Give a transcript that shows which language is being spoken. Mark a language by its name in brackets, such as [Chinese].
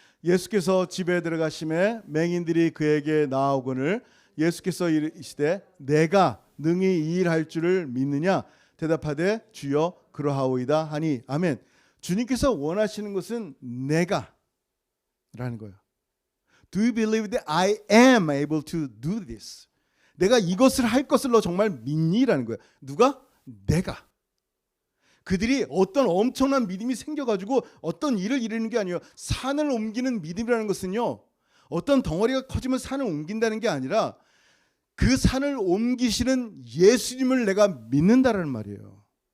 [Korean] 예수께서 집에 들어가심에 맹인들이 그에게 나아오거늘 예수께서 이르시되 내가 능히 이 일할 줄을 믿느냐 대답하되 주여 그러하오이다 하니 아멘. 주님께서 원하시는 것은 내가 라는 거예요. [English] Do you believe that I am able to do this? [Korean] 내가 이것을 할 것을 너 정말 믿니? 라는 거예요. 누가? 내가. 그들이 어떤 엄청난 믿음이 생겨가지고 어떤 일을 이루는 게 아니에요. 산을 옮기는 믿음이라는 것은요, 어떤 덩어리가 커지면 산을 옮긴다는 게 아니라 그 산을 옮기시는 예수님을 내가 믿는다라는 말이에요.